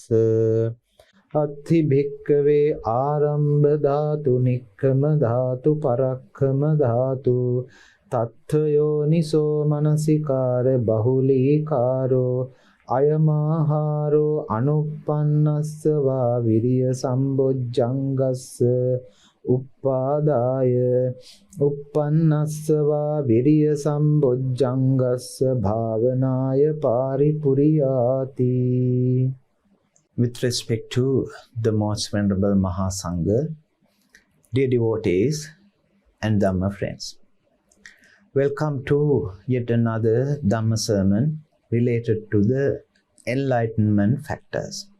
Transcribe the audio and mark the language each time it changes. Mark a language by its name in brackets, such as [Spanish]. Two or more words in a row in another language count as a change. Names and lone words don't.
[Pali] අත්ථි භික්කවේ ආරම්භ ධාතු නික්කම ධාතු පරක්කම ධාතු තත්ථයෝනිසෝ මනසිකාර බහුලීකාරෝ අයමාහාරෝ අනුප්පන්නස්සවා විරිය සම්බොජ්ජංගස්ස උප්පාදාය uppannasva viriya sambojjangassa bhavanaya paripuriyati. [English] With respect to the most venerable Mahasangha, dear devotees and Dhamma friends, welcome to yet another Dhamma sermon related to the enlightenment factors.